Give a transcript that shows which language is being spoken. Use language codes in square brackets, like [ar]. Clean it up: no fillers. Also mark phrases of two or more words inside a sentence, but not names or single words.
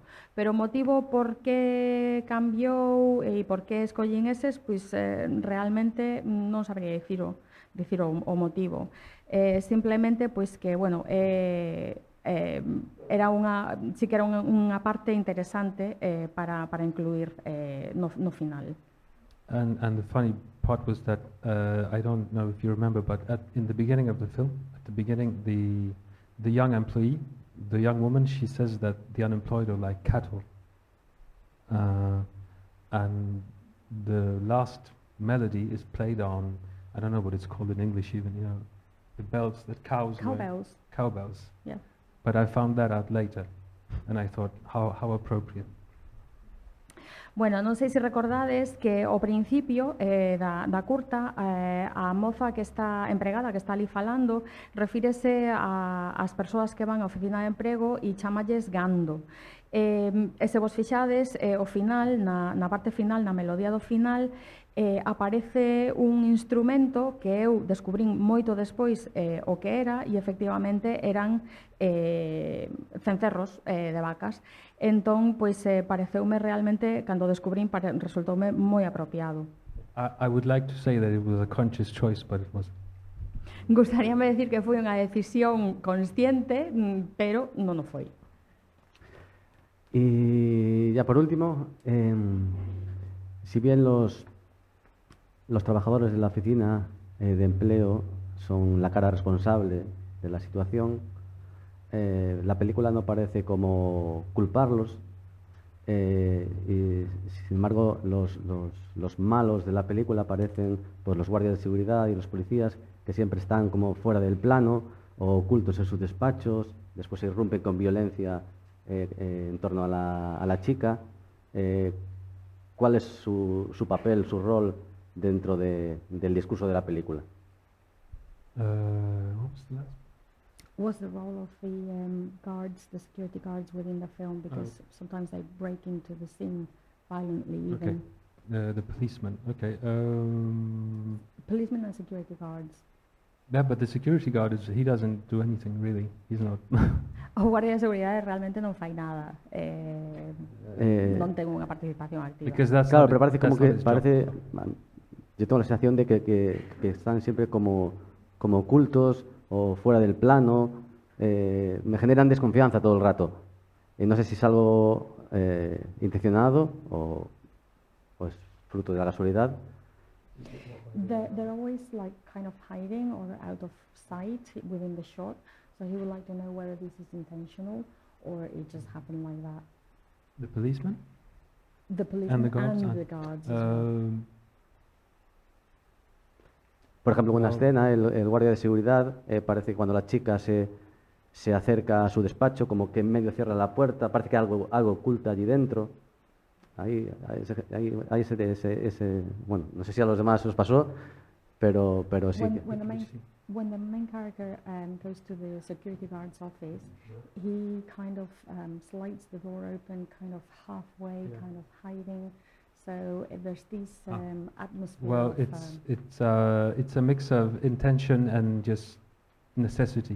[gl] Pero o motivo por que cambiou e por que escollín eses, pois realmente non sabría dicir o motivo. Simplemente pois que, bueno, era sí que era unha parte interesante para incluir no final. [en] And the funny part was that I don't know if you remember, but in the beginning of the film, at the beginning, the young employee, the young woman, she says that the unemployed are like cattle, and the last melody is played on, I don't know what it's called in English even, you know, the bells that cows. Cowbells. Cowbells. Yeah. But I found that out later, and I thought, how appropriate. [gl] Bueno, non sei se recordades que ao principio da curta a moza que está empregada, que está ali falando, refírese ás persoas que van á oficina de emprego e chamalles gando. E se vos fixades, ao final, na parte final, na melodía do final, aparece un instrumento que eu descubrín moito despois o que era, e efectivamente eran cencerros de vacas. Entón, pois, pareceume realmente, cando descubrín, resultoume moi apropiado. [en] I would like to say that it was a conscious choice, but it wasn't. [gl] Gustaríame decir que foi unha decisión consciente, pero non o foi. [es] Y ya por último, si bien los trabajadores de la oficina de empleo son la cara responsable de la situación, la película no parece como culparlos, y sin embargo los malos de la película parecen pues, los guardias de seguridad y los policías que siempre están como fuera del plano o ocultos en sus despachos, después se irrumpen con violencia en torno a la chica. ¿Cuál es su papel, su rol dentro del discurso de la película? [en] What was the last? What's the role of the guards, the security guards within the film? Because sometimes they break into the scene violently even. Okay, the policeman, okay. Policemen and security guards. Yeah, but the security guard, he doesn't do anything really, he's not. [gl] O guardia de seguridade realmente non fai nada, non ten unha participación activa. [en] Because that's [es] Claro, [en] not [es] pero parece [en] that's [es] como [en] not [es] que [en] his job. [es] yo tengo la sensación de que están siempre como ocultos o fuera del plano, me generan desconfianza todo el rato. No sé si es algo intencionado o es fruto de la casualidad. [en] They're always like kind of hiding or out of sight within the shot. So he would like to know whether this is intentional or it just happened like that. The policeman? The policeman the guards? and the guards as well. [es] Por ejemplo, en una Oh. escena, el guardia de seguridad parece que cuando la chica se acerca a su despacho, como que en medio cierra la puerta, parece que algo oculta allí dentro. Ahí bueno, no sé si a los demás os pasó, pero sí. [en] When the main character goes to the security guard's office, he kind of slides the door open, kind of halfway, kind of hiding. So there's this atmosphere. Well, of, it's a mix of intention and just necessity.